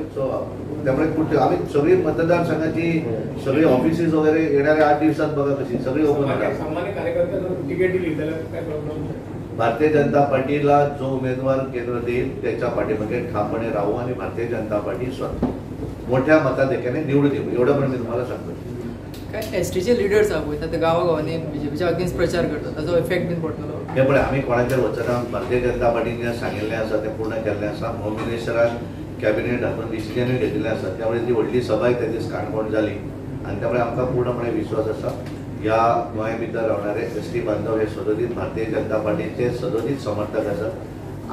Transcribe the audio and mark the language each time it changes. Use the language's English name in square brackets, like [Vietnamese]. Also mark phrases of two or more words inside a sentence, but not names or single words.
[Marathi] सो त्यामुळे कुठे आम्ही सगळी मतदारसंघाची सगळी ऑफिसेस वगैरे येणाऱ्या 8 दिवसात बघा कशी सगळी ओपन होणार. सामान्य कार्यकर्त्यांना तिकीट दिली त्याला काय प्रॉब्लेम नाही. भारतीय जनता पार्टीला जो उमेदवार केंद्र देईल त्याच्या पाठीमागे ठामपणे राहू आणि भारतीय जनता पार्टी मोठ्या मताधिक्याने निवडून येऊ एवढं पण मी तुम्हाला सांगतो. [Konkani] काय एसटीचे लिडर्स आहा पळय ते गांवागावांनी बीजेपीच्या अगेन्स्ट प्रचार करतात ताचो इफेक्ट बीन पडटलो. हे पण आम्ही कोणाच्या वचनां भारतीय जनता पार्टीने जे सांगिल्लें आसा ते पूर्ण केल्लें आसा. होम मिनिस्टरान कॅबिनेट हातून डिसिजनूय घेतिल्लें आसा. त्यामुळे ती व्हडली सभाय त्या दीस काणकोण जाली आनी त्यामुळे आमकां पूर्णपणे विश्वास आसा या गोंया भितर रावणारे एसटी बांधव हे सदोदीत भारतीय जनता पार्टीचे सदोदीत समर्थक आसात.